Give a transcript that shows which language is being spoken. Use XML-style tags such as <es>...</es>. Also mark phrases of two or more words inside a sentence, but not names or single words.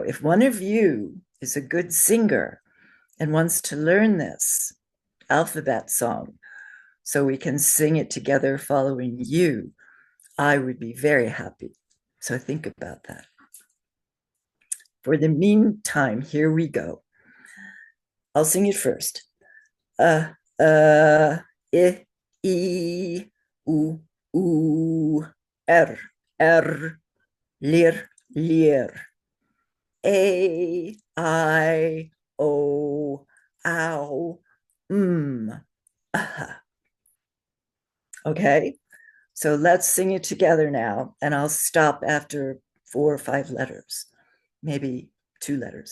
<en>If one of you is a good singer and wants to learn this alphabet song so we can sing it together following you, I would be very happy. So think about that. For the meantime, here we go. I'll sing it first. I, u, lir, lir. A, I, O, ow, Okay, so let's sing it together now, and I'll stop after 4 or 5 letters, maybe 2 letters.</en>